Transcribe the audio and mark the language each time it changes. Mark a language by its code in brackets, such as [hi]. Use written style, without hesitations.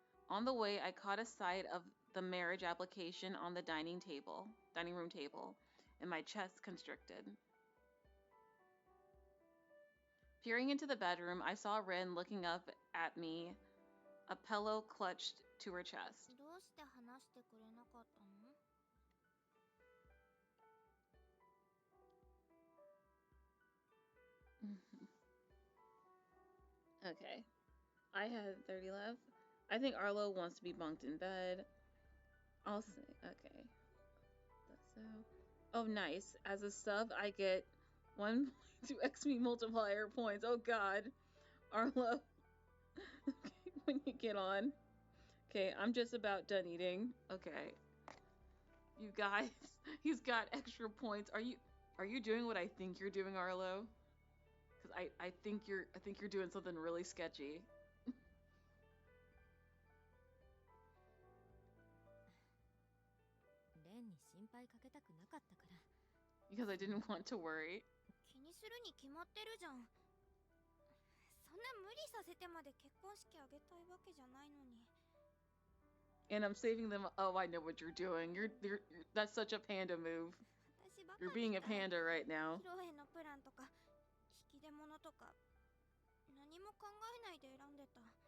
[en] On the way, I caught a sight of the marriage application on the dining room table, and my chest constricted. Peering into the bedroom, I saw Rin looking up at me, a pillow clutched to her chest. [ja] どうして話してくれなかったの？ [en] Okay. I had 30 left. I think Arlo wants to be bunked in bed. I'll say, okay. So, oh, nice. As a sub, I get 1 to XP multiplier points. Oh, God. Arlo. Okay, when you get on. Okay, I'm just about done eating. Okay. You guys, he's got extra points. Are you doing what I think you're doing, Arlo? Because I think you're doing something really sketchy. [ja] レンに心配かけたくなかったから。 [en] Because I didn't want to worry. [ja] 気にするに決まってるじゃん。そんな無理させてまで結婚式あげたいわけじゃないのに。 [en] And I'm saving them. Oh, I know what you're doing. You're that's such a panda move. [ja] 私ばか [en] You're [ja] り [en] being a panda right now. [ja] 披露宴のプランとか引き出物とか何も考えないで選んでた。